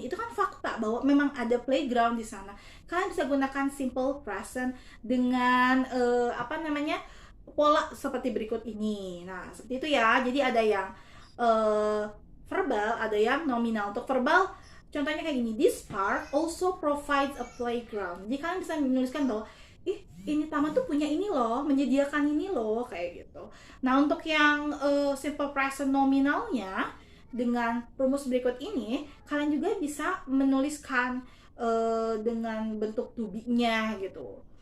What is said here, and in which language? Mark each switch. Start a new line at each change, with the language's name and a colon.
Indonesian: Itu kan fakta bahwa memang ada playground di sana. Kalian bisa gunakan simple present dengan pola seperti berikut ini. Nah, seperti itu ya. Jadi ada yang verbal, ada yang nominal. Untuk verbal, contohnya kayak gini.
English: This park also provides a playground.
Indonesian: Jadi kalian bisa menuliskan bahwa ini taman tuh punya ini loh, menyediakan ini loh, kayak gitu. Nah, untuk yang simple present nominalnya dengan rumus berikut ini, kalian juga bisa menuliskan dengan bentuk to be-nya gitu.